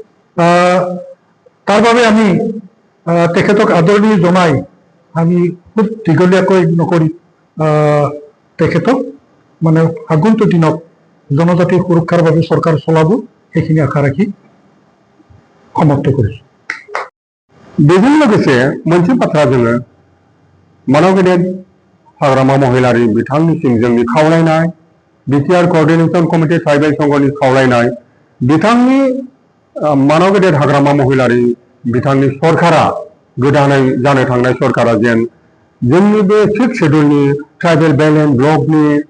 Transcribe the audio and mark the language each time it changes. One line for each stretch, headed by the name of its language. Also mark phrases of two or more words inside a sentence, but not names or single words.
Assamese: তাৰ বাবে আমি তেখেতক আদৰণি জনাই আমি খুব দীঘলীয়াকৈ নকৰি তেখেতক মানে আগন্তুক দিনত জনজাতিৰ সুৰক্ষাৰ বাবে চৰকাৰ চলাব সেইখিনি আশা রাখি সমাপ্ত করেছি।
Bodo: बेजों लोगोसे मोनसे बाथ्रा जोङो मानाव गेदेर हाग्रामा महिलारि बिथांनिसिम जोंनि खावलायनाय BTR कोअर्डिनेशन कमिटि ट्राइबेल संघनि खावलायनाय बिथांनि मानाव गेदेर हाग्रामा महिलारि बिथांनि सरकारा गोदानै जानो थांनाय सरकारा जेन जोंनि बे 6 शेड्यूलनि ट्राइबेल बेलेन्स ब्लकनि